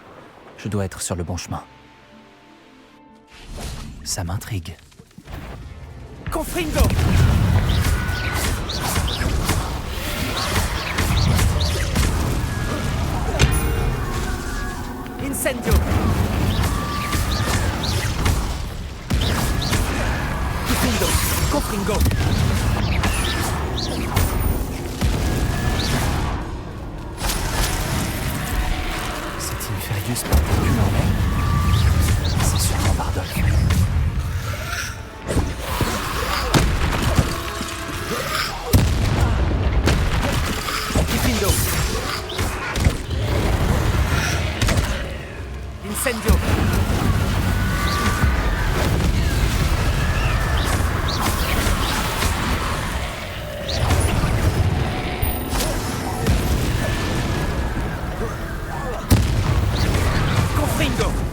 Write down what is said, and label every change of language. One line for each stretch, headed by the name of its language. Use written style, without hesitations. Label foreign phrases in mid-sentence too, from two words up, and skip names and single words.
French: Je dois être sur le bon chemin. Ça m'intrigue. Confringo! Incendio! Confringo! Confringo! Cet Inferius porte un pull en laine. C'est sûrement Bardolph. Incendio! Incendio! Confringo!